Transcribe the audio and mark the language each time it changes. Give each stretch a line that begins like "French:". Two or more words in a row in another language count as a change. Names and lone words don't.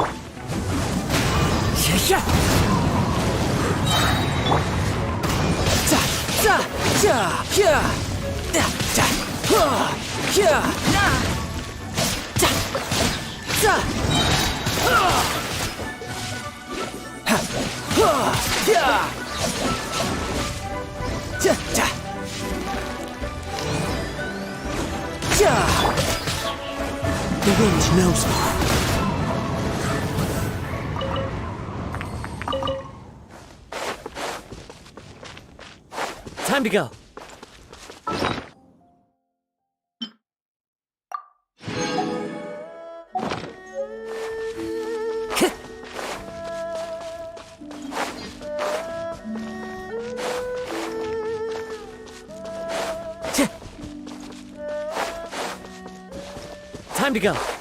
English: Ja! Za! Za! Ja! Ja! Da! Da! Ha! Ja! Na! Da! Za! Ha! Ha! Ha! Ja! Ja! Ja! Ja! The wind knows me. Time to go. Time to go.